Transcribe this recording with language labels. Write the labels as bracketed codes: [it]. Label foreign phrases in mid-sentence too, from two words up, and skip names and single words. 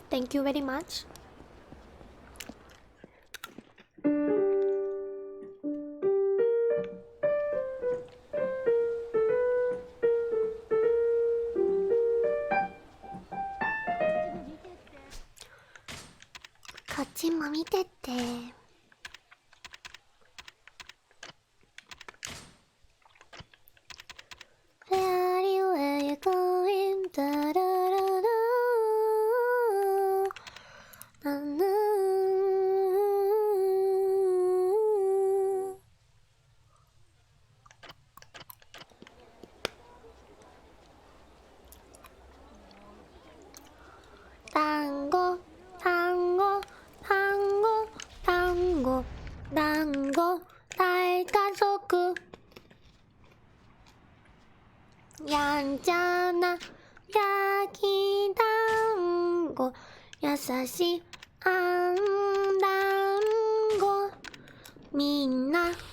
[en] Thank you very much. Where are you going? Da, da, da, da. Na, na. Tango, tango, tango, tango, tango, [ja] 大家族やんちゃな焼き団子優しいあん団子みんな